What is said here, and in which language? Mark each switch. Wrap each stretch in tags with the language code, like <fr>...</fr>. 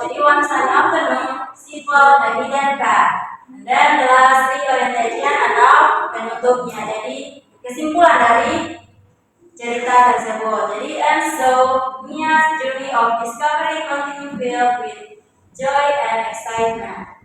<en>Jadi one sunny afternoon, she found a hidden card.</en> <id>Dan</id> <en>the last reorientation</en> <id>atau penutupnya. Jadi kesimpulan dari cerita tersebut.</id> <en>Jadi and so Mia's journey of discovery continue filled with joy and excitement.</en>